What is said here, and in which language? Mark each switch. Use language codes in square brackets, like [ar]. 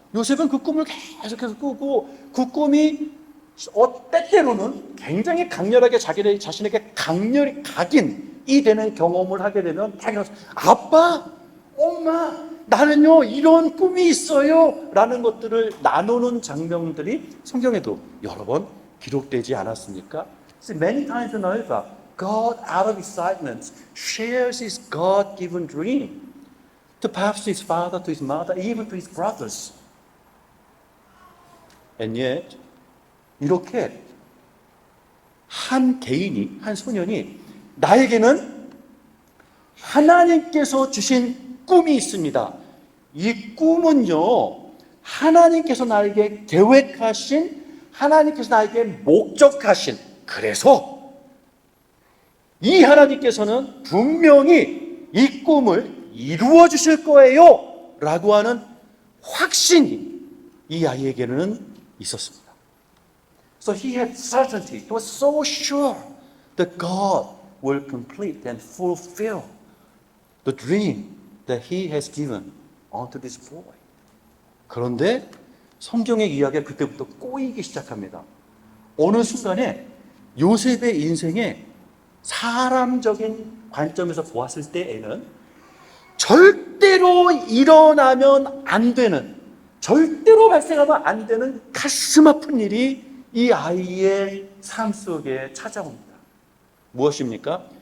[ko] 요셉은 그 꿈을 계속해서 꾸고 그 꿈이 때때로는 굉장히 강렬하게 자신에게 강렬히 각인이 되는 경험을 하게 되면 자기가 아빠, 엄마, 나는요 이런 꿈이 있어요 라는 것들을 나누는 장면들이 성경에도 여러 번 기록되지 않았습니까? [en] See, many times in over, God out of excitement shares his God-given dream to perhaps his father, to his mother, even to his brothers. And yet, [ko] 이렇게 한 개인이, 한 소년이 나에게는 하나님께서 주신 꿈이 있습니다. 이 꿈은요, 하나님께서 나에게 계획하신, 하나님께서 나에게 목적하신, 그래서 이 하나님께서는 분명히 이 꿈을 이루어 주실 거예요 라고 하는 확신이 이 아이에게는 있었습니다. [en] So he had certainty. He was so sure that God will complete and fulfill the dream that he has given unto this boy. [ko] 그런데 성경의 이야기가 그때부터 꼬이기 시작합니다. 어느 순간에 요셉의 인생에 사람적인 관점에서 보았을 때에는 절대로 일어나면 안 되는, 절대로 발생하면 안 되는 가슴 아픈 일이 이 아이의 삶 속에 찾아옵니다. 무엇입니까?